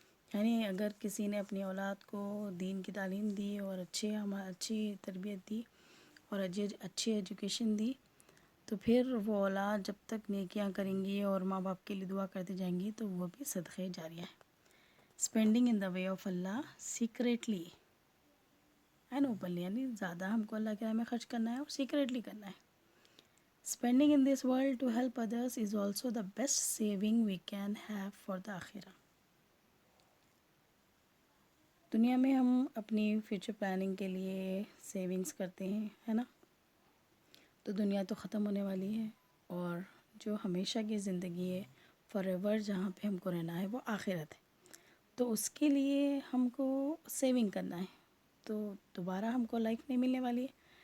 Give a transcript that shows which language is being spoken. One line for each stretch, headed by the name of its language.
Urdu: یعنی اگر کسی نے اپنی اولاد کو دین کی تعلیم دی اور اچھی تربیت دی اور اچھی ایجوکیشن دی، تو پھر وہ اولاد جب تک نیکیاں کریں گی اور ماں باپ کے لیے دعا کرتے جائیں گی تو وہ بھی صدقہ جاریہ ہے.
English: Spending in the way of اللہ secretly and openly.
Urdu: یعنی زیادہ ہم کو اللہ کے راہ میں خرچ کرنا ہے اور سیکریٹلی کرنا ہے.
English: Spending in this world to help others is also the best saving we can have for the akhirah.
Urdu: دنیا میں ہم اپنی فیوچر پلاننگ کے لیے سیونگز کرتے ہیں، ہے نا؟ تو دنیا تو ختم ہونے والی ہے، اور جو ہمیشہ کی زندگی ہے، فار ایور جہاں پہ ہم کو رہنا ہے، وہ آخرت ہے. تو اس کے لیے ہم کو سیونگ کرنا ہے. تو دوبارہ ہم کو لائف نہیں ملنے والی ہے.